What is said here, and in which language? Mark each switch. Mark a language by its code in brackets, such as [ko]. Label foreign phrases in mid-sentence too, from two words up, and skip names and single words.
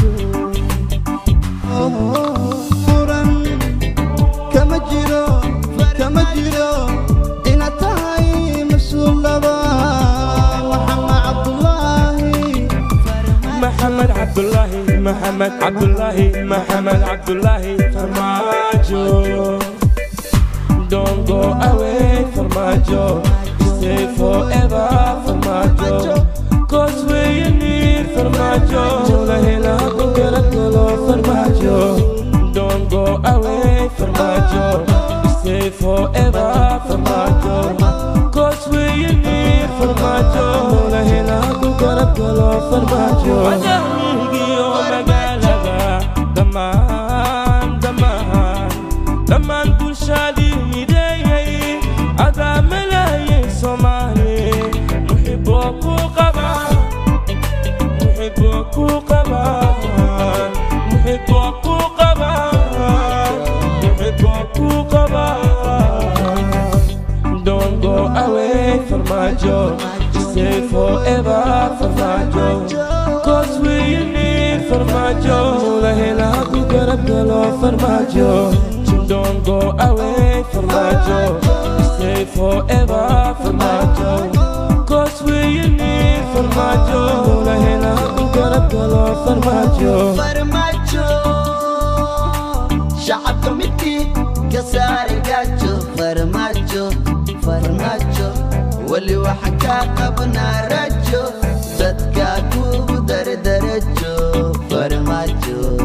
[so] muran kama jiro ina tahay mas'uul laba محمد عبد الله Farmaajo. [en] Don't go away Farmaajo, stay forever Farmaajo, cause we you need Farmaajo, [ar] لا إله إلا الله [en] Farmaajo. Don't go away Farmaajo, stay forever Farmaajo, cause we you need Farmaajo, [ar] لا إله إلا الله [en] Farmaajo. [so] Daman bulshadi midayay ada malayin Somali muhibbuku [en] qaba Don't go away Farmaajo, stay forever Farmaajo, cause we you need Farmaajo, [ar] لا إله إلا الله [en] Farmaajo. Don't go away Farmaajo, stay forever Farmaajo, cause we you need Farmaajo, [ar] لا إله إلا الله [en] Farmaajo. [so] Shacabka midkii ka saari gaajo Farmaajo wali waxa ka qabnaa rajo dadka kugu dardarajo Farmaajo